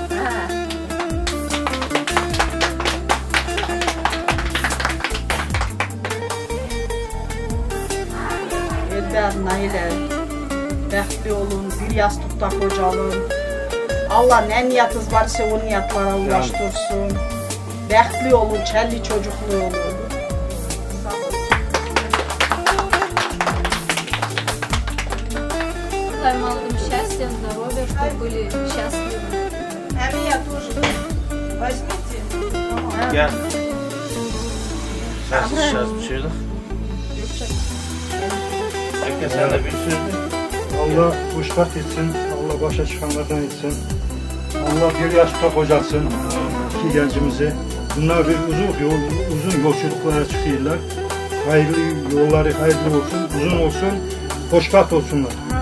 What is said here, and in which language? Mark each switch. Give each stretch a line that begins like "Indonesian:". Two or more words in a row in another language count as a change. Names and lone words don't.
Azerbaijani: Eldar, Nayler, bəxtli olun, bir yastıqda qocalın.
Turkish: Allah ne niyetiniz varsa o niyetlara ulaştırsın.
Azerbaijani: Bəxtli olun, çəlli çocuklu olun.
Russian: Желаю молодым счастья, здоровья, чтобы были счастливы. А меня тоже возьмите.
Turkish: Gel. Сейчас şöyle. Peki sen de bir sürdün. Allah hoşbaht etsin, Allah başa çıkanlardan etsin. Allah bir yaşta kocasın iki gencimizi. Bunlar bir uzun yolculuklara çıkıyorlar. Hayırlı yolları hayırlı olsun, uzun olsun, hoşbaht olsunlar.